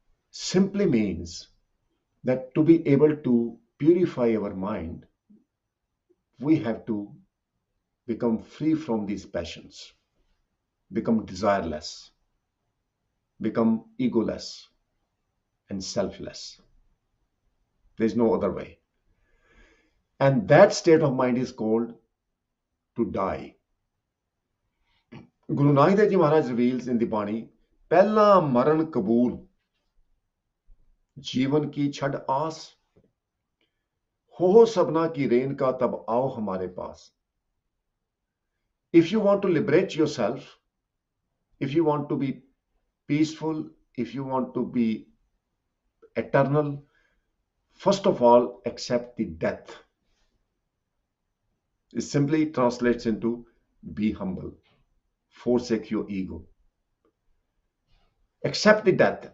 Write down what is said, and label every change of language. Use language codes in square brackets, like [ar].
[en] Simply means that to be able to purify our mind, we have to become free from these passions, become desireless, become egoless and selfless. There is no other way. And that state of mind is called to die. Guru Nanak Dev Ji Maharaj reveals in the Bani, [pa] पहला मरण कबूल, जीवन की छड़ आस, हो सबना की rain का तब आओ हमारे पास। [en] If you want to liberate yourself, if you want to be peaceful, if you want to be eternal, first of all, accept the death. It simply translates into be humble, forsake your ego. Accept the death.